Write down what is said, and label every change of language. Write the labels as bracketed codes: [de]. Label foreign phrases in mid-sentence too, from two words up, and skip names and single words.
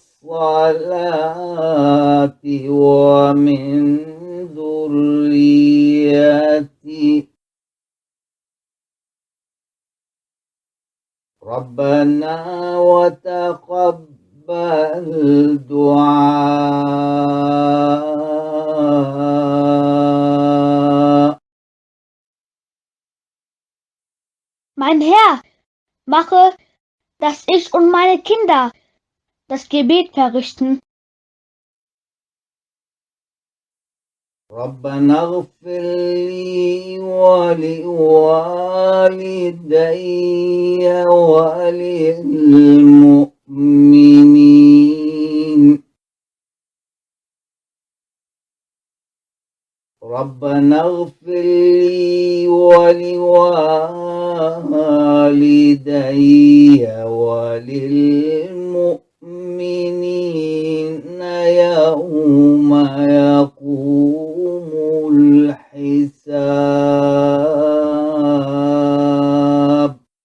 [ar] الصلاة ومن ذريتي ربنا وتقبل دعاء. [de] Mein Herr, mache, dass ich und meine Kinder das Gebet verrichten. [ar] ربنا اغفر لي ولوالدي وللمؤمنين ربنا اغفر لي ولوالدي وللمؤمنين يوم يقوم الحساب.